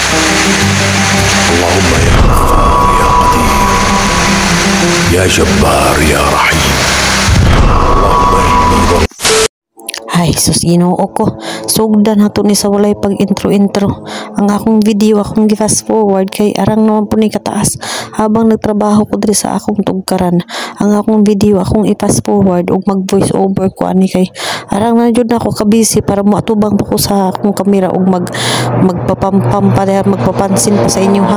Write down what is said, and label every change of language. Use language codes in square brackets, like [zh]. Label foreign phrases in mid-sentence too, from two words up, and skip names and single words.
[ar] اللهم يا غفار يا قادر يا جبار يا رحيم. اللهم إني [ceb] Ay, sus Ginoo ko. Sugdan nato ni sa walay pag intro. Ang akong video akong gi- [en] fast forward [ceb] kay arang naman po ni kataas habang nagtrabaho ko diri sa akong tugkaran. Ang akong video akong i- [en] fast forward [ceb] ug mag [en] voice over [ceb] ko ani kay arang na jud ako kabisi para moatubang pa ko sa akong kamera ug magpapampam pa magpapansin pa sa inyo ha.